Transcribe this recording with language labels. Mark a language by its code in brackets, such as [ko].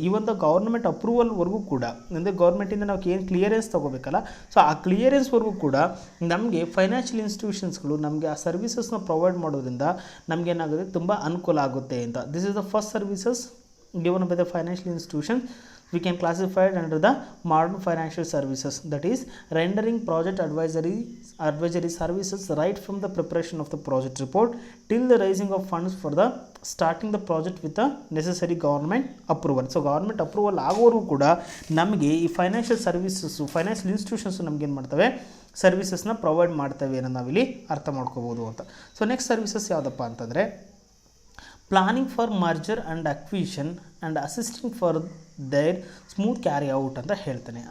[kn] ಈ ಒಂದು ಗೌರ್ನಮೆಂಟ್ ಅಪ್ರೂವಲ್ವರೆಗೂ ಕೂಡ, ಅಂದರೆ ಗೌರ್ಮೆಂಟಿಂದ ನಾವು ಏನು ಕ್ಲಿಯರೆನ್ಸ್ ತೊಗೋಬೇಕಲ್ಲ, ಸೊ ಆ ಕ್ಲಿಯರೆನ್ಸ್ವರೆಗೂ ಕೂಡ ನಮಗೆ ಫೈನಾನ್ಷಿಯಲ್ ಇನ್ಸ್ಟಿಟ್ಯೂಷನ್ಸ್ಗಳು ನಮಗೆ ಆ ಸರ್ವಿಸಸ್ನ ಪ್ರೊವೈಡ್ ಮಾಡೋದ್ರಿಂದ ನಮಗೇನಾಗುತ್ತೆ, ತುಂಬ ಅನುಕೂಲ ಆಗುತ್ತೆ ಅಂತ. [en] This is the first services given by the financial institution. We can classify it under the modern financial services, that is rendering project advisory services right from the preparation of the project report till the raising of funds for the starting the project with the necessary government approval. [kn] So government approval ಆಗೋರು ಕೂಡ ನಮಗೆ ಈ financial services financial institutions ನಮಗೇನು ಮಾಡ್ತವೆ, ಸರ್ವಿಸಸ್ನ provide ಮಾಡ್ತವೆ ಅನ್ನೋ ನಾವಿಲ್ಲಿ ಅರ್ಥ ಮಾಡ್ಕೋಬೋದು ಅಂತ. [en] so next services [kn] ಯಾವುದಪ್ಪ ಅಂತಂದರೆ [en] planning for merger and acquisition and assisting for their smooth carry out [kn] ಅಂತ ಹೇಳ್ತಾನೆ.